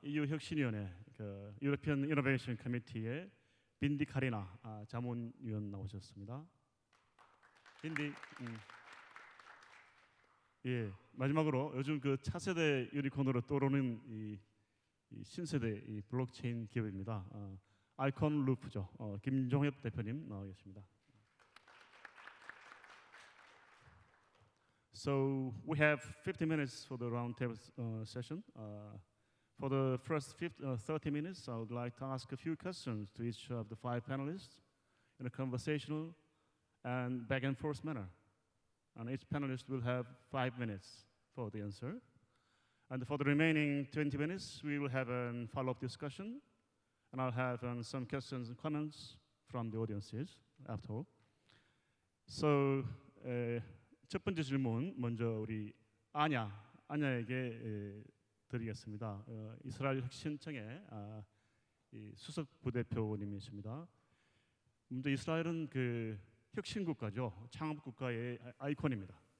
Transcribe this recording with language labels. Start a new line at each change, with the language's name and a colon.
Korean: EU 혁신위원회 그 유로피언 이노베이션 커미티의 빈디 카리나 자문위원 나오셨습니다. 빈디. 예, 마지막으로 요즘 그 차세대 유니콘으로 떠오르는 이 신세대 이 블록체인 기업입니다. 아이콘 루프죠. 김종엽 대표님 나와 계십니다.
English: So we have 50 minutes for the roundtable session. For the first 30 minutes, I would like to ask a few questions to each of the five panelists in a conversational and back and forth manner. And each panelist will have 5 minutes for the answer. And for the remaining 20 minutes, we will have a follow-up discussion. And I'll have some questions and comments from the audiences after all.
Korean: So, 첫 번째 질문 먼저 우리 아냐에게 드리겠습니다. 이스라엘 혁신청의 이 수석 부대표님이십니다. 먼저 이스라엘은 그 혁신 국가죠. 창업 국가의 아이콘입니다.